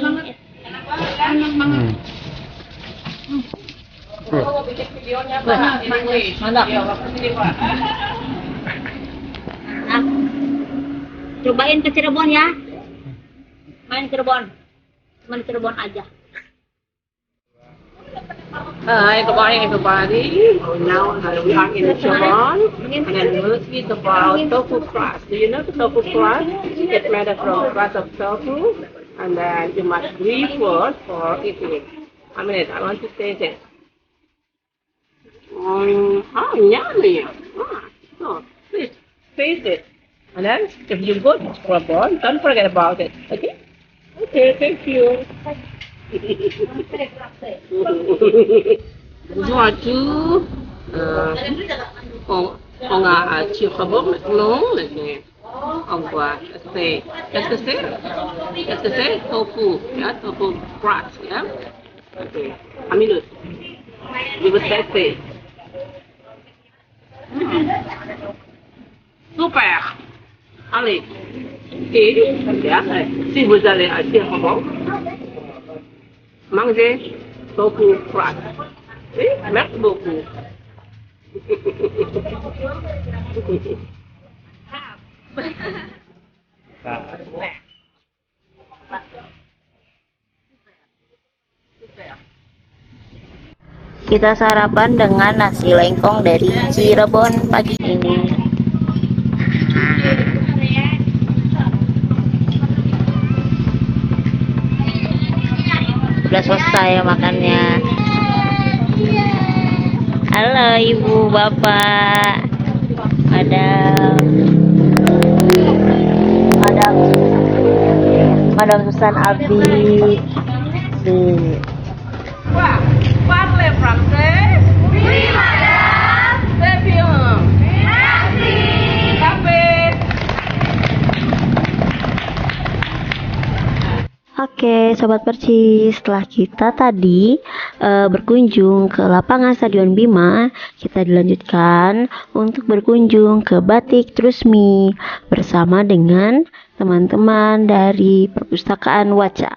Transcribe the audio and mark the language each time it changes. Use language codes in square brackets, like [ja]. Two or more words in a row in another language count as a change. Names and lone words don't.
[id] Enak banget. Mantap. Nah, cobain ke Cirebon ya. Main Cirebon. Main Cirebon aja. [en] Hi, good morning everybody. Now we are in Cirebon, and then we'll eat about tofu crust. Do you know the tofu crust? It's made from crust of tofu, and then you must grill first for eating. A minute, I want to taste it. Yummy. So, please taste it. And then, if you go to Cirebon, don't forget about it. Okay? Okay, thank you. [fr] Bonjour, on a Cirebon maintenant. On voit, qu'est-ce que c'est? Qu'est-ce que c'est? [en] Tofu, yeah, tofu crust, yeah. Okay, a minute. You will test it. [fr] Super. Allez, et si vous allez à Cirebon, mangez [en] tofu crust. [fr] Oui, merci beaucoup. [id] Kita sarapan dengan nasi lengkong dari Cirebon pagi ini. Udah selesai makannya. Halo ibu bapak, madam Susan Abi. [fr] Parlez français? Oui, madame. C'est bien. Merci. Café. [id] Oke, Sobat Percis, setelah kita tadi berkunjung ke lapangan Stadion Bima, kita dilanjutkan untuk berkunjung ke Batik Trusmi bersama dengan teman-teman dari Perpustakaan Waca.